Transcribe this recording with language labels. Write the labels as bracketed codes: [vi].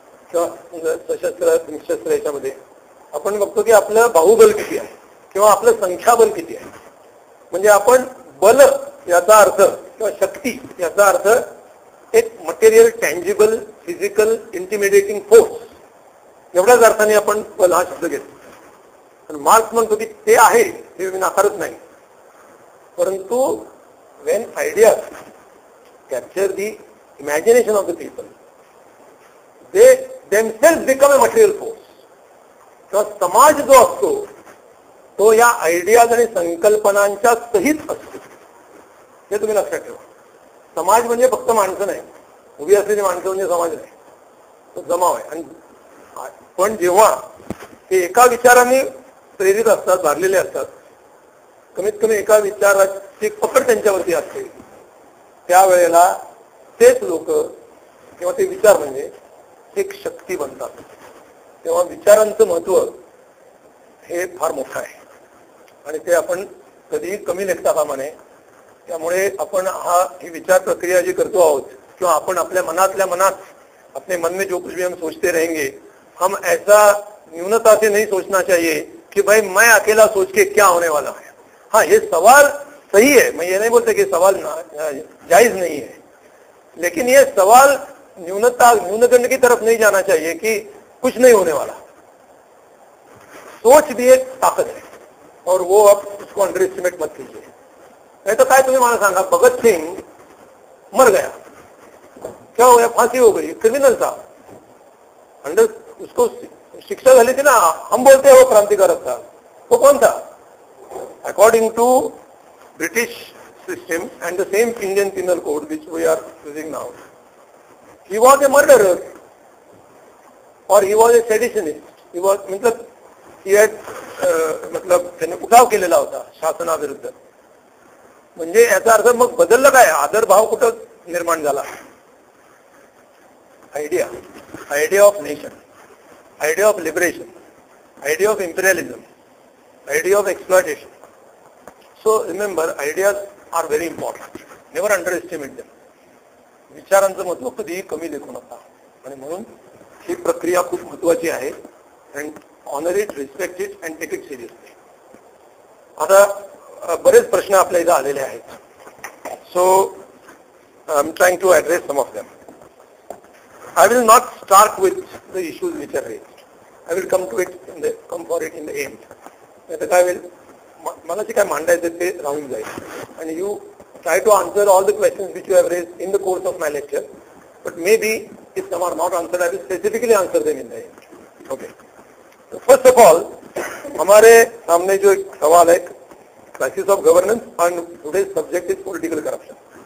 [mr] किंवा सशस्त्र निशस्त्र याच्यामध्ये आपण बघतो की आपलं बाहुबल किती आहे किंवा आपलं संख्याबल किती आहे. म्हणजे आपण बल याचा अर्थ किंवा शक्ती याचा अर्थ एक material tangible physical intimidating force एवढ्याच अर्थाने आपण बल हा शब्द घेतो. मार्क्स म्हणतो की ते आहे, हे मी नाकारत नाही, परंतु [en] when ideas capture the imagination of the people, they themselves become a material force. [mr] किंवा समाज जो असतो तो या आयडियाज आणि संकल्पनांच्या सहित असतो, हे तुम्ही लक्षात ठेवा. समाज म्हणजे फक्त माणसं नाही, उभी असलेली माणसं म्हणजे समाज नाही, तो जमाव आहे. आणि पण जेव्हा ते एका विचाराने प्रेरित असतात, भरलेले असतात, कमीत कमी एका विचाराची पकड त्यांच्यावरती असते, त्यावेळेला तेच लोक किंवा ते विचार म्हणजे एक शक्ती बनतात. तेव्हा विचारांचं महत्व हे फार मोठं आहे आणि ते आपण कधीही कमी लेखता कामा नये. त्यामुळे आपण ही विचार प्रक्रिया जी करतो आहोत किंवा आपण आपल्या मनातल्या मनात [hi] अपने मन में जो कुछ भी हम सोचते रहेंगे, हम ऐसा न्यूनता से नहीं सोचना चाहिए कि भाई मैं अकेला सोच के क्या होने वाला है. हाँ, ये सवाल सही है, मैं ये नहीं बोलते कि सवाल जायज नहीं है, लेकिन ये सवाल न्यूनगंड की तरफ नहीं जाना चाहिए कि कुछ नहीं होने वाला. सोच भी एक ताकत है और वो आप उसको अंडर एस्टिमेट मत कीजिए. नहीं तो काय [mr] तुम्ही मला सांगा, [hi] भगत सिंह मर गया, क्या हो गया, फांसी हो गई, क्रिमिनल था, अंडर उसको [mr] शिक्षा झाली [hi] थी ना, हम बोलते हैं वो क्रांतिकारक था, वो कौन था? [en] According to British system and the same Indian penal code which we are using now, he was a murderer और he was a seditionist. He was [mr] मतलब [en] he had [mr] मतलब त्याने उठाव केलेला होता शासनाविरुद्ध. म्हणजे याचा अर्थ मग बदललं काय, आदरभाव कुठं निर्माण झाला. [en] Idea of nation, idea of liberation, idea of imperialism, idea of exploitation. So remember, ideas are very important. Never underestimate them. [mr] विचारांचं महत्व कधीही कमी लेखू नका. आणि म्हणून ही प्रक्रिया खूप महत्वाची आहे. [en] And honour it, respect it and take it seriously. [mr] आता बरेच प्रश्न आपल्या इथं आलेले आहेत. [en] So I am trying to address some of them. I will not start with the issues which are raised. I will come for it in the end. [mr] नाहीतर काय होईल, मला जे काय मांडायचं ते राहून जाईल. [en] आणि you try to answer all the questions which you have raised in the course of my lecture. But maybe if some are not answered, I will specifically answer them in the end. Okay. So first of all, [hi] हमारे सामने जो एक सवाल है, [en] crisis of governance, and today's subject is political corruption.